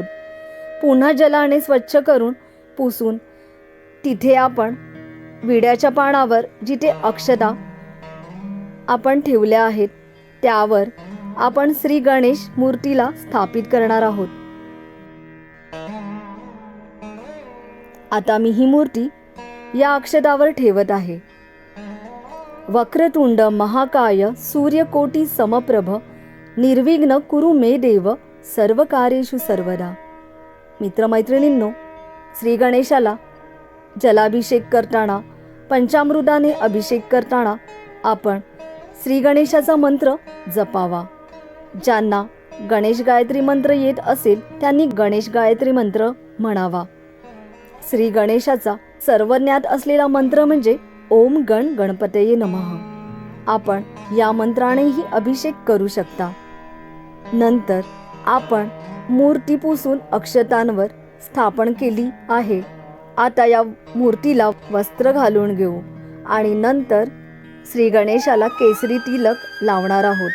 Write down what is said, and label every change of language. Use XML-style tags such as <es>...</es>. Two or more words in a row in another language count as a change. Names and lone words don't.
<mr>पुन्हा जलाने स्वच्छ करून पुसून तिथे आपण विड्याच्या पानावर जिथे अक्षता आपण ठेवल्या आहेत त्यावर आपण श्री गणेश मूर्तीला स्थापित करणार आहोत. आता मी ही मूर्ती या अक्षतावर ठेवत आहे.</mr> <sa>वक्रतुंड महाकाय सूर्यकोटी समप्रभ निर्विघ्न कुरु मे देव सर्व कार्येषु सर्वदा.</sa> <mr>मित्रमैत्रिणींनो, श्री गणेशाला जलाभिषेक करताना, पंचामृताने अभिषेक करताना आपण श्री गणेशाचा मंत्र जपावा. ज्यांना गणेश गायत्री मंत्र येत असेल त्यांनी गणेश गायत्री मंत्र म्हणावा. श्री गणेशाचा सर्वज्ञात असलेला मंत्र म्हणजे</mr> <sa>ओम गण गणपतये नमः.</sa> <mr>आपण या मंत्रानेही अभिषेक करू शकता. नंतर आपण मूर्ती पुसून अक्षतांवर स्थापन केली आहे. आता या मूर्तीला वस्त्र घालून घेऊ आणि नंतर श्री गणेशाला केसरी तिलक लावणार आहोत.</mr>